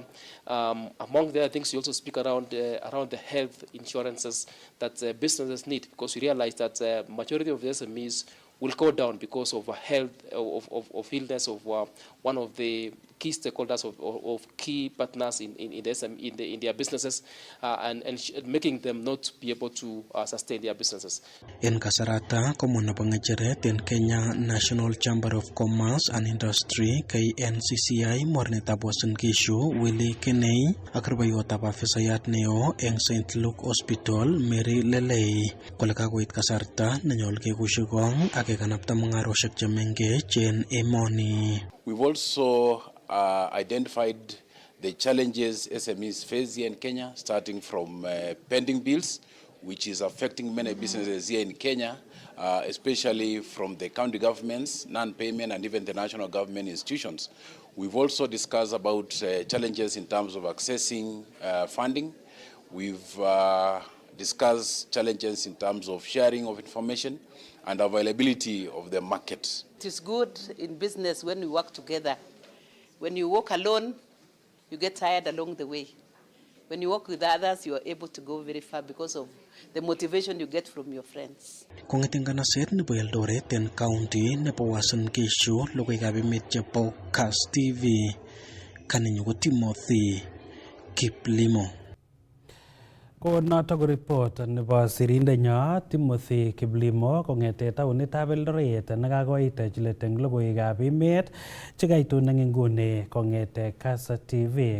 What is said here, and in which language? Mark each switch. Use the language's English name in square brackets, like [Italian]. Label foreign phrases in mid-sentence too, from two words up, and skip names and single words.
[English] Among the other things, we also speak around the health insurances that businesses need, because we realize that majority of the SMEs will go down because of health of illness of one of the key stakeholders of key partners in their businesses, and making them not be able to sustain their businesses. [Kalenjin] En kasarata komuna pang'echeret en Kenya National Chamber of Commerce and Industry KNCCI mornetab Uasin Gishu Willy Kenei ak rubeiwotab afisayat neo en St. Luke Hospital Mary Lelei kole kakoit kasarta nenyolu kekushikong ak kekanapta mung'aroshek chemengech en emoni. [English] We've also identified the challenges SMEs face here in Kenya, starting from pending bills, which is affecting many businesses here in Kenya, especially from the county governments, non-payment, and even the national government institutions. We've also discussed about challenges in terms of accessing funding. We've discussed challenges in terms of sharing of information and availability of the market. It is good in business when we work together. When you work alone, you get tired along the way. When you work with others, you are able to go very far because of the motivation you get from your friends. [Kalenjin] Kong'eten kanaset nebo Eldoret en county nebo Uasin Gishu, logoiwekab emet chebo Kass TV, kanenyu ko Timothy Kiplimo. Ko notok ko report nebo sirindenyo Timothy Kiplimo kong'ete taonitab Eldoret nekakoit let eng logoiwekab emet chekaitun eng inguni kong'ete Kass TV.